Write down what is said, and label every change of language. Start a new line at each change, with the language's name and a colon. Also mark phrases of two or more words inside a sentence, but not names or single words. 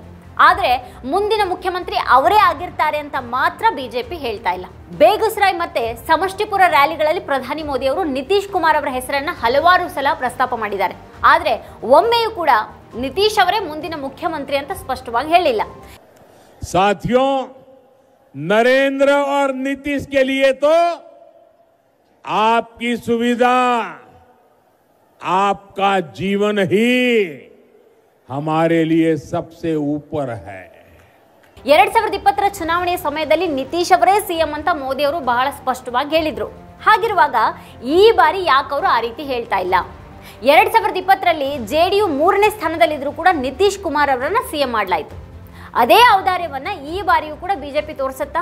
Kannada: ಆದ್ರೆ ಮುಂದಿನ ಮುಖ್ಯಮಂತ್ರಿ ಅವರೇ ಆಗಿರ್ತಾರೆ ಅಂತ ಮಾತ್ರ ಬಿಜೆಪಿ ಹೇಳ್ತಾ ಇಲ್ಲ. ಬೇಗುಸರಾಯ್ ಮತ್ತೆ ಸಮಷ್ಟಿಪುರ ರ್ಯಾಲಿಗಳಲ್ಲಿ ಪ್ರಧಾನಿ ಮೋದಿ ಅವರು ನಿತೀಶ್ ಕುಮಾರ್ ಅವರ ಹೆಸರನ್ನ ಹಲವಾರು ಸಲ ಪ್ರಸ್ತಾಪ ಮಾಡಿದ್ದಾರೆ. ಆದ್ರೆ ಒಮ್ಮೆಯೂ ಕೂಡ ನಿತೀಶ್ ಅವರೇ ಮುಂದಿನ ಮುಖ್ಯಮಂತ್ರಿ ಅಂತ ಸ್ಪಷ್ಟವಾಗಿ ಹೇಳಿಲ್ಲ.
Hindi: साथियों, नरेंद्र और नीतीश के लिए तो आपकी सुविधा, आपका जीवन ही हमारे लिए सबसे ऊपर है.
Kannada: 2020 ಚುನಾವಣೆಯ ಸಮಯದಲ್ಲಿ ನಿತೀಶ್ ಅವರೇ ಸಿಎಂ ಅಂತ ಮೋದಿ ಅವರು ಬಹಳ ಸ್ಪಷ್ಟವಾಗಿ ಹೇಳಿದ್ರು. ಹಾಗಿರುವಾಗ ಈ ಬಾರಿ ಯಾಕೆ ಅವರು ಆ ರೀತಿ ಹೇಳ್ತಾ ಇಲ್ಲ? 2020ರಲ್ಲಿ ಜೆಡಿಯು 3ನೇ ಸ್ಥಾನದಲ್ಲಿದ್ರು ಕೂಡ ನಿತೀಶ್ ಕುಮಾರ್ ಅವರನ್ನ ಸಿಎಂ ಮಾಡಲಾಯಿತು. ಅದೇ ಔದಾರ್ಯವನ್ನ ಈ ಬಾರಿಯೂ ಕೂಡ ಬಿಜೆಪಿ ತೋರಿಸುತ್ತಾ?